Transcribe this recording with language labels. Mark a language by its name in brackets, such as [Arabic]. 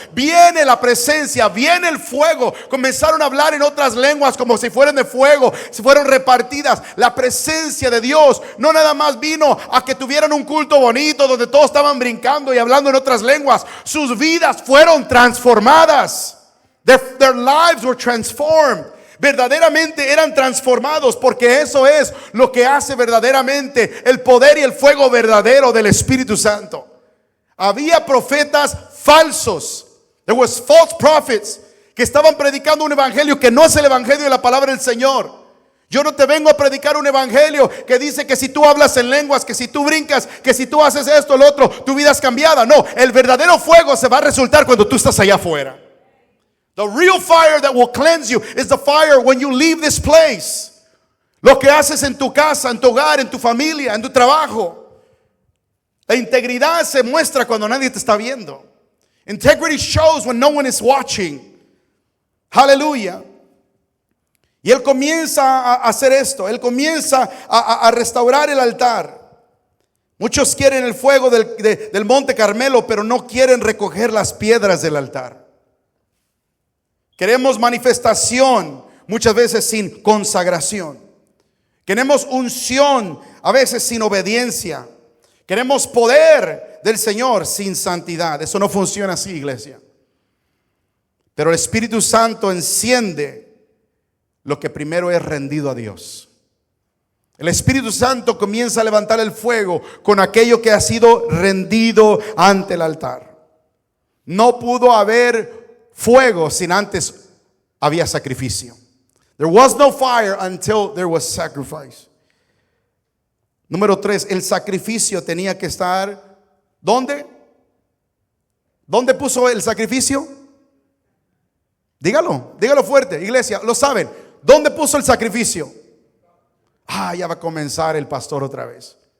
[Spanish] Viene la presencia, viene el fuego. Comenzaron a hablar en otras lenguas como si fueran de fuego. Se fueron repartidas. La presencia de Dios no nada más vino a que tuvieran un culto bonito donde todos estaban brincando y hablando en otras lenguas. Sus vidas fueron transformadas. [English] Their lives were transformed. [Spanish] Verdaderamente eran transformados, porque eso es lo que hace verdaderamente el poder y el fuego verdadero del Espíritu Santo. Había profetas falsos. [English] There was false prophets [Spanish] que estaban predicando un evangelio que no es el evangelio de la palabra del Señor. Yo no te vengo a predicar un evangelio que dice que si tú hablas en lenguas, que si tú brincas, que si tú haces esto, lo otro, tu vida es cambiada. No, el verdadero fuego se va a resultar cuando tú estás allá afuera. [English] The real fire that will cleanse you is the fire when you leave this place. [Spanish] Lo que haces en tu casa, en tu hogar, en tu familia, en tu trabajo. La integridad se muestra cuando nadie te está viendo. [English] Integrity shows when no one is watching. [Spanish] Aleluya. Y él comienza a hacer esto. Él comienza a restaurar el altar. Muchos quieren el fuego del Monte Carmelo, pero no quieren recoger las piedras del altar. Queremos manifestación, muchas veces sin consagración. Queremos unción, a veces sin obediencia. Queremos poder del Señor sin santidad. Eso no funciona así, iglesia. Pero el Espíritu Santo enciende lo que primero es rendido a Dios. El Espíritu Santo comienza a levantar el fuego con aquello que ha sido rendido ante el altar. No pudo haber fuego sin antes había sacrificio. [English] There was no fire until there was sacrifice. [Spanish] Número 3, el sacrificio tenía que estar ¿dónde? ¿Dónde puso el sacrificio? Dígalo fuerte, iglesia, lo saben. ¿Dónde puso el sacrificio? Ya va a comenzar el pastor otra vez.